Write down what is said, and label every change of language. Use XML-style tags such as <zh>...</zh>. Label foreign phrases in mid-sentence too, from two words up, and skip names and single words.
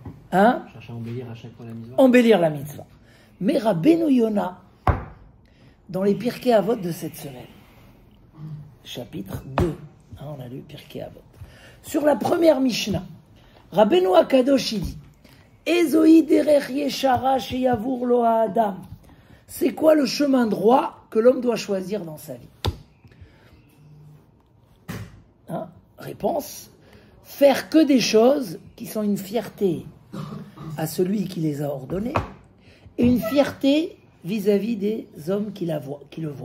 <fr>Hein? Chercher à embellir à chaque fois la mitzvah. Embellir la mitzvah. Mais Rabbeinu Yona, dans les Pirkei Avot de cette semaine, chapitre 2, on a lu Pirkei Avot. Sur la première Mishnah, Rabbeinu Akadosh il dit</fr> <he>איזוהי דרך ישרה שיבור לו האדם.</he> <fr>C'est quoi le chemin droit que l'homme doit choisir dans sa vie? Hein? Réponse, faire que des choses qui sont une fierté à celui qui les a ordonnées et une fierté vis-à-vis des hommes qui le voient.</fr>